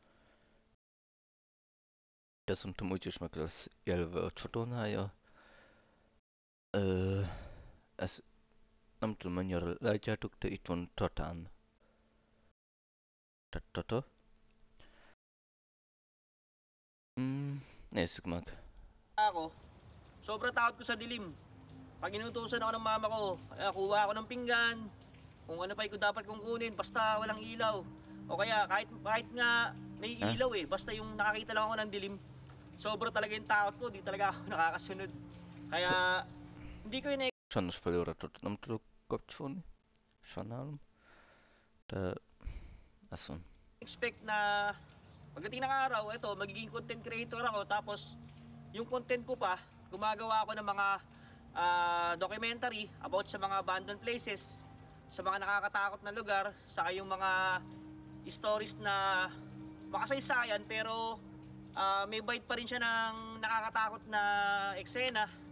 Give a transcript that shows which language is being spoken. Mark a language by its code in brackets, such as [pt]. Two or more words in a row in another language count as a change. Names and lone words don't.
[hu] De szerintem úgyis meg lesz jelölve a csatornája. Ö, Ez nem tudom mennyire látjátok, de itt van Tatán. Tata. Nézzük meg. [tl] Ako, sobrang takot ko sa dilim. Pag inutusan ako ng mama ko, kuha ako ng pinggan, kung ano pa ko dapat kong kunin, basta walang ilaw. O kaya kahit nga may Eh? ilaw basta yung nakakita lang ako ng dilim. Sobra talaga yung takot ko, di talaga ako nakakasunod. Kaya hindi ko yun [hu] Sajnos feliratot nem tudok kapcsolni. Sajnálom. De ez van. [tl] expect na pagdating ng araw, ito, magiging [en] content creator [tl] ako, tapos yung content ko pa, gumagawa ako ng mga [en] documentary about [tl] sa mga [en] abandoned places, [tl] sa mga nakakatakot na lugar, saka yung mga stories na makasaysayan pero may bite pa rin siya ng nakakatakot na eksena.